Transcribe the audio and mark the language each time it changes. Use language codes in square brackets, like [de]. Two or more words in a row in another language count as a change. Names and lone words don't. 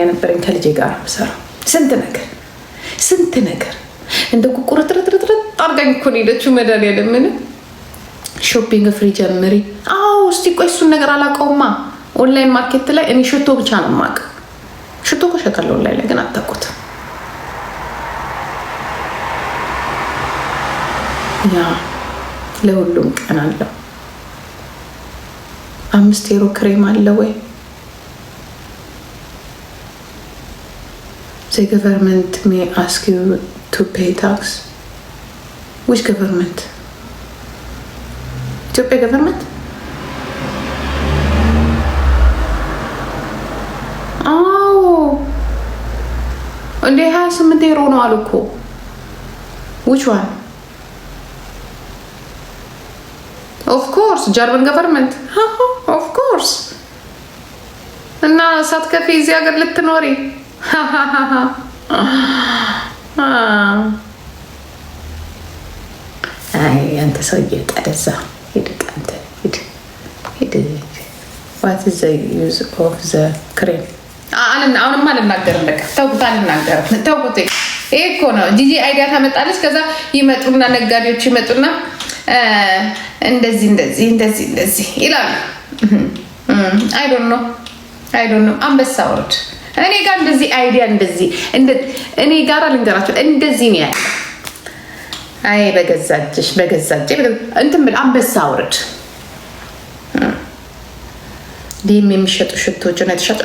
[am] ነበረኝ ከልጄ ጋር ሰራ ስንት ነገር እንደ ቁርጥርጥርጥር አርጋኝ እኮ ነው ሄደችው። መድኃኒዓለም ምን [en] shopping free [am] ጀምሪ። አዎ እስቲ ቆይ እሱን ነገር አላውቀውማ። [en] online market [am] ላይ እኔ ሽቶ ብቻ ነው የማውቀው። ሽቶ እኮ እሸጣለሁ ኦንላይን ላይ ግን አታውቁትም። ያ ለሁሉም ቀን አለው። 5 ዩሮ ክሬም አለ ወይ? [en] The government may ask you to pay tax. Which government? Ethiopia government? [am] እንዴ 28 ዩሮ ነው አሉ እኮ። [en] which one? of course German government. of course [am] እና ሳትከፊ እዚህ ሀገር ልትኖሪ አይ አንተ ሰውዬ ጠደዛ ሂድ አንተ ሂድ [en] what is the use of the cream? [am] አሁንማ አልናገርም። በቃ ተውኩት፣ አልናገርም። ተውኩት። ይሄ እኮ ነው ጂጂ አይዲያ ታመጣለች። ከዛ ይመጡና ነጋዴዎች ይመጡና እንደዚህ ይላሉ። [en] I don't know [am] አንበሳ ወርድ እኔ ጋር እንደዚህ አይዲያ እኔ ጋር ልንገራቸው እንደዚህ ነው ያለው። አይ በገዛጅሽ እንትን ብል አንበሳ ወርድ ዲኤም የሚሸጡ ሽቶዎችን አይተሻቸው?